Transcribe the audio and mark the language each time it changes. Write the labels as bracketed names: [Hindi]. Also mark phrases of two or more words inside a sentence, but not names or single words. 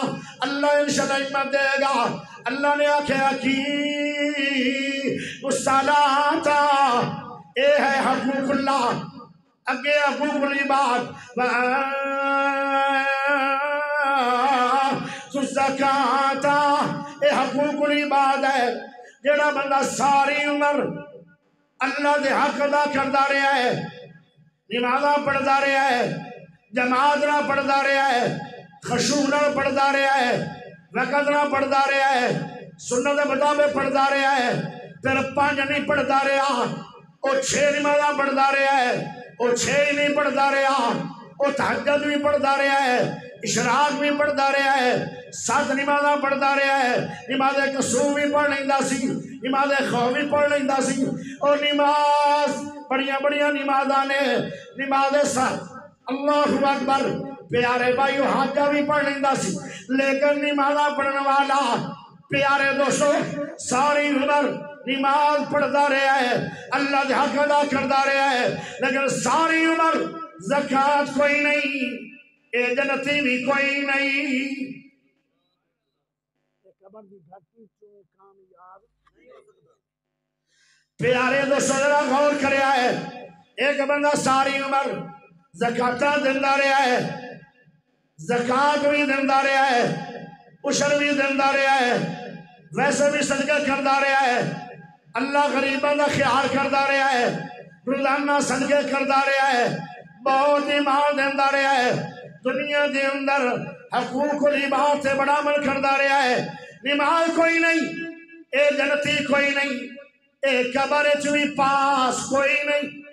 [Punjabi] اللہ انشاءاللہ ہمت دے گا. اللہ نے آکھیا کی مصلاۃ اے ہے حقوق اللہ. اگے حقوق العباد زکاۃ اے حقوق العباد ہے. جڑا بندہ ساری عمر اللہ دے حق ادا کردا رہا ہے نمازاں پڑھدا رہا ہے جماعت نہ پڑھدا رہا ہے خشوع نہ پڑھدا رہا ہے وقت نہ پڑھدا رہا ہے سنت دے مطابق پڑھدا رہا ہے پھر 5 نہیں پڑھدا رہا وہ 6 نمازاں پڑھدا رہا ہے وہ 6 ہی نہیں پڑھدا رہا وہ تہجد بھی پڑھدا رہا ہے اشراق بھی پڑھدا رہا ہے 7 نمازاں پڑھدا رہا ہے. نماز کسوف بھی پڑھ لیندہ سی نماز خوف بھی پڑھ لیندہ سی اور نماز بڑیاں بڑیاں نمازاں نے نماز [Arabic] اللہ اکبر [Punjabi] پیارے بھائیو حاجہ بھی پڑھ لیندہ سی. لیکن نمازاں پڑھنے والا پیارے دوستو ساری عمر نماز پڑھتا رہا ہے، اللہ دے حق ادا کرتا رہا ہے، لیکن ساری عمر زکات کوئی نہیں، اے جنتی بھی کوئی نہیں۔ پیارے دوستو ذرا غور کریا ہے، ایک بندہ ساری عمر زکاتاں دیندا رہا ہے، زکات بھی دیندا رہا ہے، عشر بھی دیندا رہا ہے، ویسے بھی صدقہ کرتا رہا ہے، اللہ غریباں دا خیال کرتا رہا ہے، روزانہ صدقے کرتا رہا ہے، بہت ہی مال دیندا رہا ہے، دنیا دے اندر حقوق العباد سے بڑا عمل کرتا رہا ہے، نماز کوئی نہیں، اے جنتی کوئی نہیں، اے قبر چ بھی پاس کوئی نہیں۔